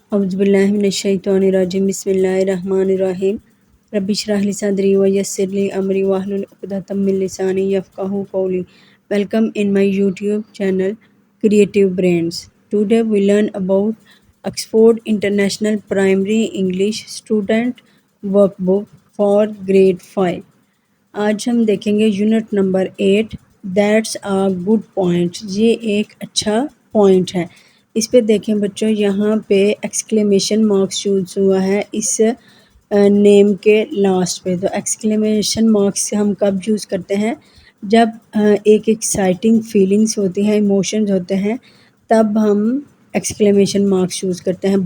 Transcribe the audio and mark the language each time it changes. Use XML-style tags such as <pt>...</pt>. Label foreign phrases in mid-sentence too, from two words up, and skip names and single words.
<ar>أعوذ بالله من الشيطان الرجيم بسم الله الرحمن الرحيم رب اشرح لي صدري ويسر لي أمري واحلل عقدة من لساني يفقهوا قولي.</ar> <en>Welcome in my YouTube channel Creative Brains. Today we learn about Oxford International Primary English Student Workbook for Grade 5.</en> <hi>आज हम देखेंगे</hi> <en>unit number</en> <hi>8</hi> <en>that's a good point.</en> <hi>ये एक अच्छा पॉइंट है। इस पे देखें बच्चों, यहाँ पे</hi> <en>exclamation marks</en> <hi>यूज हुआ है इस नेम के लास्ट पे। तो</hi> <en>exclamation marks</en> <hi>हम कब यूज़ करते हैं? जब एक</hi> <en>exciting feelings</en> <hi>होती हैं, इमोशंस होते हैं, तब हम</hi> <en>exclamation marks</en> <hi>यूज़ करते हैं।</hi>